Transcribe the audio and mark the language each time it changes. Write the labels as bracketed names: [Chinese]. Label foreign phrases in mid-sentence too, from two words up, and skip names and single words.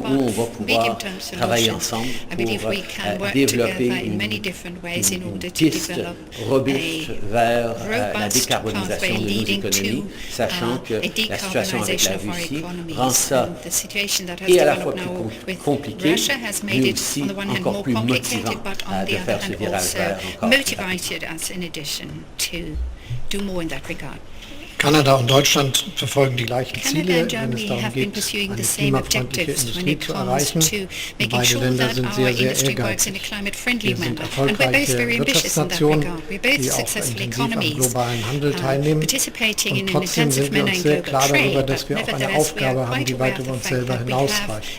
[French] où on va pouvoir travailler ensemble pour développer une piste robuste vers la décarbonisation de nos économies, sachant que la situation avec la Russie rend ça et à la fois plus compliqué, mais aussi encore plus motivant de faire ce virage vers encore. [German] Kanada und Deutschland verfolgen die gleichen Ziele, wenn es darum geht, eine klimafreundliche Industrie zu erreichen. Und beide Länder sind sehr, sehr ehrgeizig. Wir sind erfolgreiche Wirtschaftsnationen, die auch intensiv am globalen Handel teilnehmen. Und trotzdem sind wir uns sehr klar darüber, dass wir auch eine Aufgabe haben, die weit über uns selber hinausreicht.